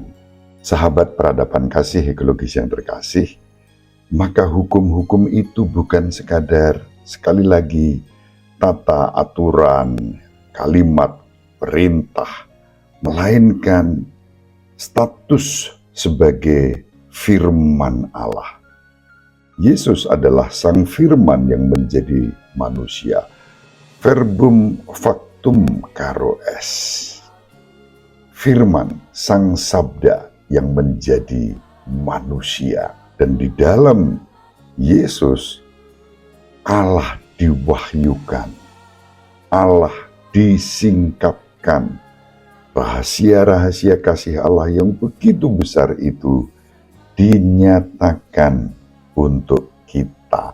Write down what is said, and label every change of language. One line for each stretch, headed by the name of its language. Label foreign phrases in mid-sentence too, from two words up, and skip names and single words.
Indonesian: Sahabat peradaban kasih ekologis yang terkasih, maka hukum-hukum itu bukan sekadar, sekali lagi, tata aturan, kalimat, perintah, melainkan status sebagai firman Allah. Yesus adalah sang firman yang menjadi manusia.
Latin: Verbum factum caro est.
Indonesian: Firman, sang sabda yang menjadi manusia. Dan di dalam Yesus, Allah diwahyukan, Allah disingkapkan. Rahasia-rahasia kasih Allah yang begitu besar itu dinyatakan untuk kita.